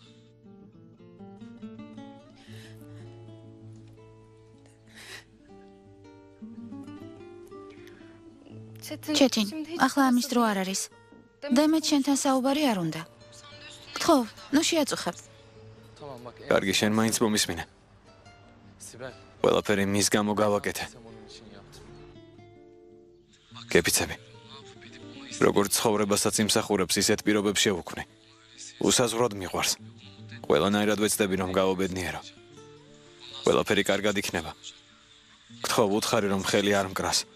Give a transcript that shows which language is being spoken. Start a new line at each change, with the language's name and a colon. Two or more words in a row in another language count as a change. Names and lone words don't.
Georgian: ჩეთინ, ახლა ამის დრო არ არის. დემეთ შენთან საუბარი არ უნდა. გთხოვ, ნუ შეაწუხებ.
Turkish: Tamam bak.
Georgian: კარგი, შენ მაინც მომისმინე. Sibel. ყველაფერი მის გამო გავაკეთე.
Turkish: Sen onun için yaptım.
Georgian: გეფიცები. როგორც ცხოვრებასაც იმსახურებს, ისეთ პირობებს შევუქმნი. უსაზღვროდ მიყვარს. ყველანაირად ვეცდები რომ გავობედნიერო. ყველაფერი კარგად იქნება. გთხოვ, უთხარი რომ ხელი არ მკრას.